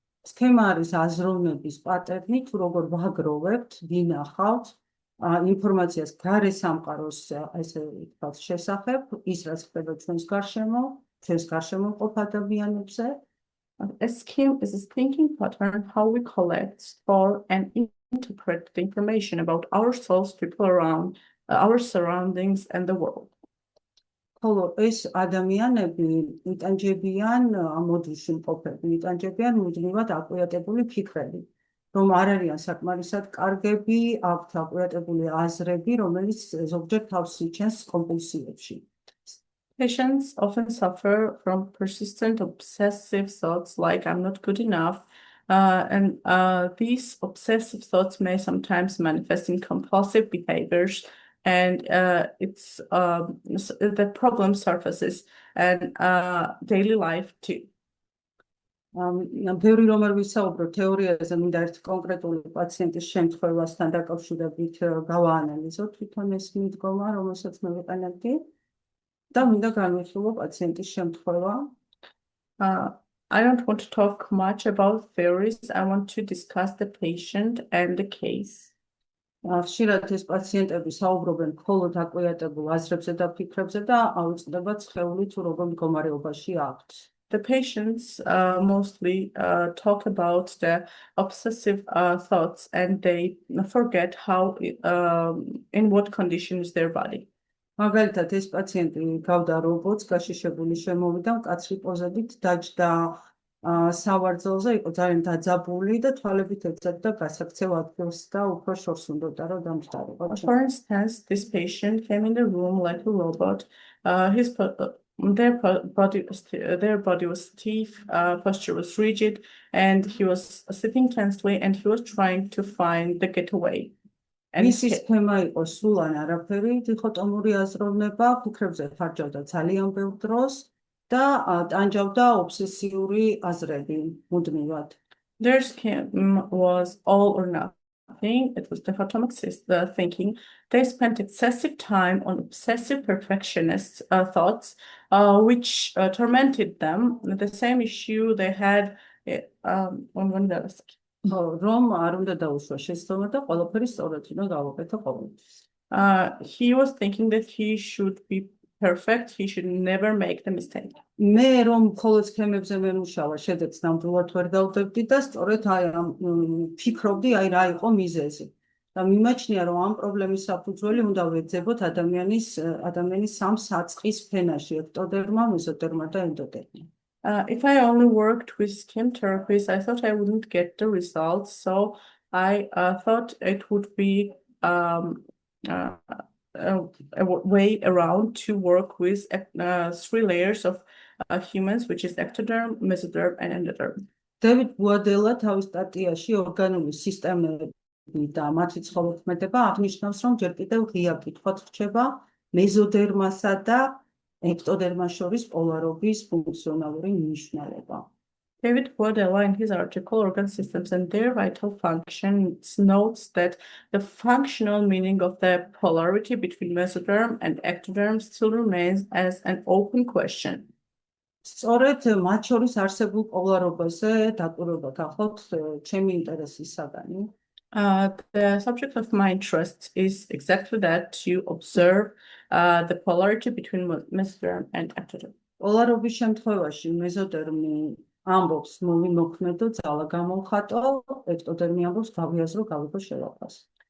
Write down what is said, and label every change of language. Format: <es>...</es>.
<ka>სქემა არის აზროვნების პატერნი, თუ როგორ ვაგროვებთ, ვინახავთ ინფორმაციას გარე სამყაროს ესე ვთქვათ შესახებ, ის რაც ხდება ჩვენს გარშემო, ჩვენს გარშემო მყოფ ადამიანებზე.</ka> <en>A scheme is a thinking pattern how we collect, store, and interpret the information about ourselves, people around, our surroundings, and the world.</en> <ka>ხოლო ეს ადამიანები იტანჯებიან ამ მოდულში მყოფები, იტანჯებიან მუდმივად აკვიატებული ფიქრები, რომ არ არიან საკმარისად კარგები, აქვთ აკვიატებული აზრები, რომელიც ზოგჯერ თავს იჩენს კომპულსიებში.</ka> <en>Patients often suffer from persistent obsessive thoughts like I'm not good enough. And these obsessive thoughts may sometimes manifest in compulsive behaviors, and the problem surfaces and daily life too.</en> <ka>ბევრი რომ არ ვისაუბრო თეორიაზე, მინდა ერთ კონკრეტული პაციენტის შემთხვევასთან დაკავშირებით გავაანალიზო თვითონ ეს მიდგომა, რომელსაც მე ვიყენებდი და მინდა განვიხილო პაციენტის შემთხვევა.</ka> <en>I don't want to talk much about theories. I want to discuss the patient and the case.</en> <ka>ხშირად ეს პაციენტები საუბრობენ მხოლოდ აკვიატებულ აზრებზე და ფიქრებზე და აუწყდება სხეული თუ როგორ მდგომარეობაში აქვთ.</ka> <en>The patients mostly talk about the obsessive thoughts, and they forget how in what condition is their body.</en> <ka>მაგალითად ეს პაციენტი გავდა რობოტს, გაშიშებული შემოვიდა, მკაცრი პოზებით დაჯდა სავარძელზე, იყო ძალიან დაძაბული და თვალებით ეძებდა გასაქცევ ადგილს და უფრო შორს უნდოდა რომ დამხდარიყო.</ka> <en>For instance, this patient came in the room like a robot. Their body was stiff, posture was rigid, and he was sitting tensely, and he was trying to find the getaway.</en> <ka>მისი სქემა იყო სულ ან არაფერი, დიქოტომური აზროვნება, ფიქრებზე ხარჯავდა ძალიან ბევრ დროს და ტანჯავდა ობსესიური აზრები მუდმივად.</ka> <en>Their scheme was all or nothing. It was dichotomic thinking. They spent excessive time on obsessive perfectionist thoughts, which tormented them. The same issue they had on one level.</en> <ka>რომ არ უნდა დაუშვა შეცდომა და ყველაფერი სწორად უნდა გავაკეთო ყოველთვის.</ka> <en>He was thinking that he should be perfect. He should never make the mistake.</en> <ka>მე რომ მხოლოდ სქემებზე მემუშავა, შედეგს ნამდვილად ვერ დავდებდი და სწორედ აი ამ ფიქრობდი, აი რა იყო მიზეზი. და მიმაჩნია რომ ამ პრობლემის საფუძველი უნდა ვეძებოთ ადამიანის სამ საწყის ფენაში, ექტოდერმა, მეზოდერმა და ენდოდერმა.</ka> <en>If I only worked with skin therapies, I thought I wouldn't get the results. So I thought it would be a way around to work with 3 layers of humans, which is ectoderm, mesoderm, and endoderm.</en> <ka>დევიდ ბუადელა თავის სტატიაში ორგანული სისტემები და მათი ცხოველთმეტება აღნიშნავს, რომ ჯერ კიდევ ღია კითხვაც რჩება მეზოდერმასა და ექტოდერმას შორის პოლარობის ფუნქციონალური მნიშვნელობა.</ka> <en>David Boadella, in his article Organ Systems and Their Vital Functions, notes that the functional meaning of the polarity between mesoderm and ectoderm still remains as an open question.</en> <ka>სწორედ მათ შორის არსებულ პოლარობაზე დაკვირვება გახლავთ ჩემი ინტერესის საგანი.</ka> <en>The subject of my interest is exactly that, to observe the polarity between mesoderm and ectoderm.</en> <ka>პოლარობის შემთხვევაში მეზოდერმი ამბობს მოვიმოქმედო, ძალა გამოვხატო, ექტოდერმი ამბობს გავიაზრო, გავიგო შევაფასო.</ka>